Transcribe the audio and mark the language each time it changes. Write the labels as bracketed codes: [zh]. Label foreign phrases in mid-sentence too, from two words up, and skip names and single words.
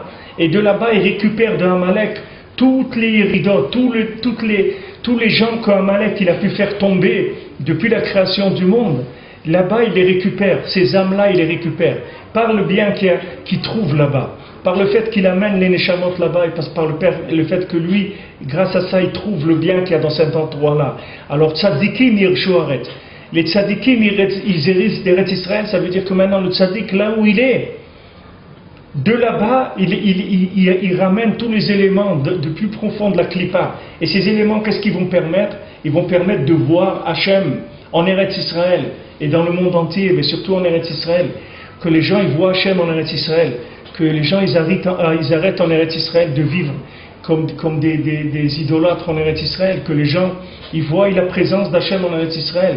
[fr] Et de là-bas, il récupère de Amalek toutes les iridotes, tous les gens qu'Amalek il a pu faire tomber depuis la création du monde. Là-bas, il les récupère, ces âmes-là, il les récupère, par le bien qu'il trouve là-bas, par le fait qu'il amène les neshamot là-bas, et par le fait que lui, grâce à ça, il trouve le bien qu'il y a dans cet endroit-là. Alors, [he] צדיקים יירשו הארץ. [fr] Les tzadikim, ils héritent d'Eretz Israël, ça veut dire que maintenant, le tzadik, là où il est, de là-bas, il ramène tous les éléments de plus profond de la Klippa. Et ces éléments, qu'est-ce qu'ils vont permettre? Ils vont permettre de voir Hachem en Eretz Israël et dans le monde entier, mais surtout en Eretz Israël, que les gens ils voient Hachem en Eretz Israël, que les gens ils arrêtent en Eretz Israël de vivre comme des idolâtres en Eretz Israël, que les gens ils voient la présence d'Hachem en Eretz Israël.